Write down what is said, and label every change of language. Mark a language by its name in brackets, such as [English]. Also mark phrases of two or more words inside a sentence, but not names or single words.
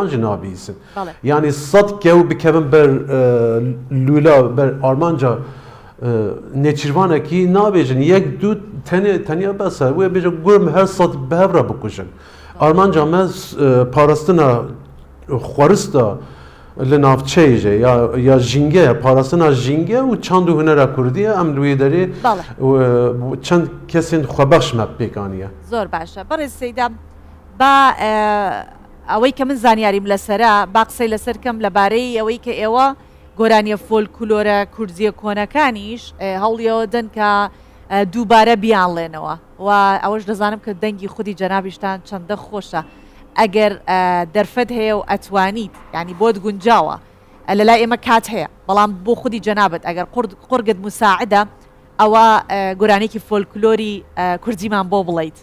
[Kurdish] jî nabîsin yani sed kew bikevin ber lûla ber armanca nêçîrvanekî nabêjin yek dû teniya bes wê bêje gur her sed bi hev re bikujin armanca me parastina xwerista li navçeyê ya jînge parastina jînge û çand û hunera Kurdî ye em li wê derê çend kesên xwebex me pêkaniye. [Central Kurdish] زۆر باشە بەڕێز سەیدا با ئەوەی کە من زانیاریم لەسرە با قسەی لەسەر کەم لەبارەی ئەوەی کە ئێوە گۆرانیە فۆلکلۆرە کوردیە کۆنەکانیش هەڵیەوە دەن کە دووبارە بیانڵێنەوە و ئەوەش دەزانم کە دەنگی خودی جەنابیشتان چەندە خۆشە ئەگەر دەرفەت هەیە و ئەتوانیت ینی بۆت گونجاوە لە لای ئێمە کات هەیە بەڵام بۆ خودی جەنابەت ئەگەر قورگت مساعدە ئەوە گۆرانێکی فۆلکلۆری کوردیمان بۆ بڵیت.